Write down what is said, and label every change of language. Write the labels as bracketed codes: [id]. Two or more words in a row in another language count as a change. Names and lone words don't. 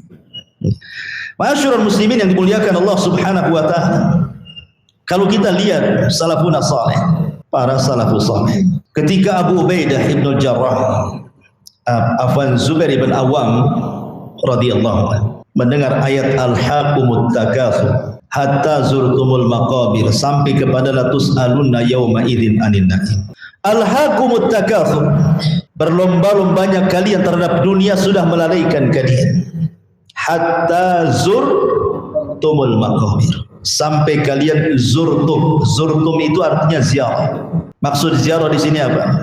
[ar] معاشر المسلمين [id] yang dimuliakan Allah [ar] سبحانه وتعالى. [id] Kalau kita lihat [ar] سلف صالح, [id] para [ar] السلف الصالح, [id] ketika Abu Ubaidah ibn Jarrah, Zubair ibn Awam [ar] رضي الله عنه [id] mendengar ayat [ar] ألهاكم التكاثر حتى زرتم المقابر, [id] sampai kepada [ar] لتسألن يومئذ عن النعيم. ألهاكم التكاثر, [id] berlomba-lombanya kalian terhadap dunia sudah melalaikan kalian. [ar] حتى زرتم المقابر, [id] sampai kalian zurtum. Zurtum itu artinya ziarah. Maksud ziarah di sini apa?